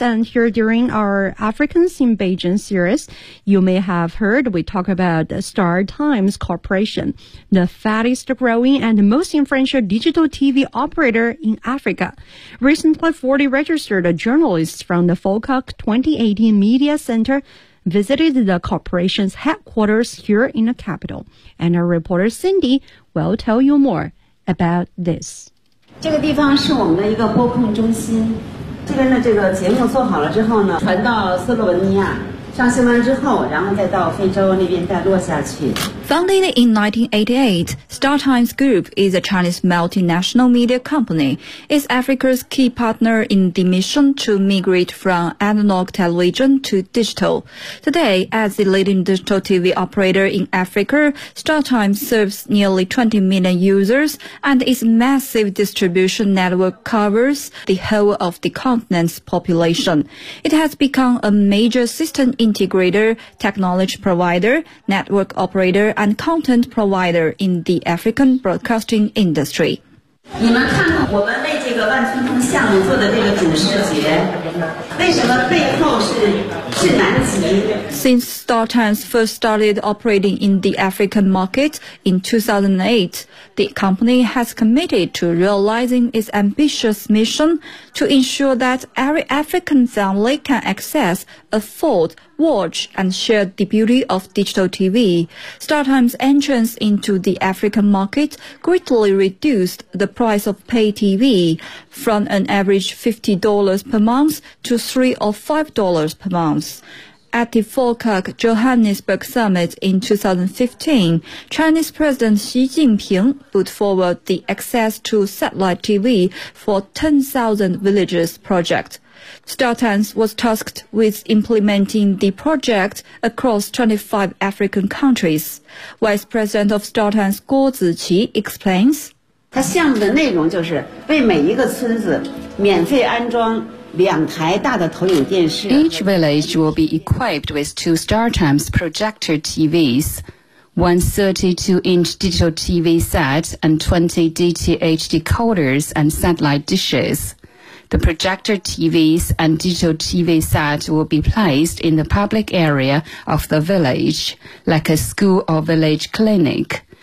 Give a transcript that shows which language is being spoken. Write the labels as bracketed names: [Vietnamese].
[English] And here during our Africans in Beijing series, you may have heard we talk about the Star Times Corporation, the fastest growing and most influential digital TV operator in Africa. Recently, 40 registered journalists from the Falkirk 2018 Media Center visited the corporation's headquarters here in the capital. And our reporter Cindy will tell you more about this. [Chinese] 这个地方是我们的一个播控中心，这边的这个节目做好了之后呢，传到斯洛文尼亚上新闻之后，然后再到非洲那边再落下去。 [English] Founded in 1988, Star Times Group is a Chinese multinational media company. It's Africa's key partner in the mission to migrate from analog television to digital. Today, as the leading digital TV operator in Africa, Star Times serves nearly 20 million users and its massive distribution network covers the whole of the continent's population. It has become a major system integrator, technology provider, network operator,and content provider in the African broadcasting industry. [Chinese] 你们看看我们为这个万村通项目做的这个主视觉，为什么背后是南极？ [English] Since Star Times first started operating in the African market in 2008, the company has committed to realizing its ambitious mission to ensure that every African family can access, afford, watch, and share the beauty of digital TV. Star Times' entrance into the African market greatly reduced the price of pay TV from an average $50 per month to $3 or $5 per month. At the Falkirk Johannesburg Summit in 2015, Chinese President Xi Jinping put forward the access to satellite TV for 10,000 villages project. Star Times was tasked with implementing the project across 25 African countries. Vice President of Star Times Guo Ziqi explains, [Chinese] 它项目的内容就是为每一个村子免费安装 [English] Each village will be equipped with two Star Times projector TVs, one 32-inch digital TV set and 20 DTH decoders and satellite dishes. The projector TVs and digital TV set will be placed in the public area of the village, like a school or village clinic.